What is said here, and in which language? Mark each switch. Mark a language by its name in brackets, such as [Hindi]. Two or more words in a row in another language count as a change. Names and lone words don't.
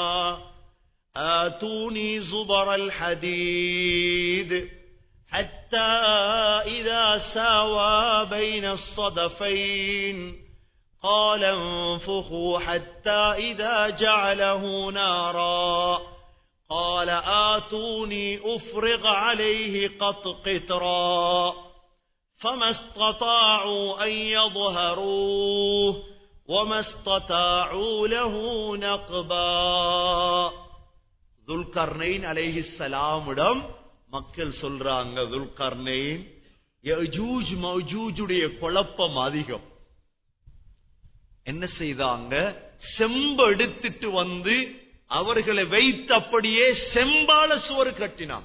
[Arabic] آتوني زبر الحديد حتى إذا ساوى بين الصدفين قال انفخوا حتى إذا جعله نارا قال آتوني أفرغ عليه قطرا فما استطاعوا أن يظهروه وما استطاعوا له نقبا. [Tamil] துல்கர்னைன் அலைஹிஸ்ஸலாமிடம் மக்கள் சொல்றாங்க, துல்கர்னைன் யஜூஜ் மஜூஜுடைய குழப்பம் அதிகம். என்ன செய்தாங்க, செம்பு எடுத்துட்டு வந்து அவர்களை வைத்து அப்படியே செம்பால சுவர் கட்டினான்.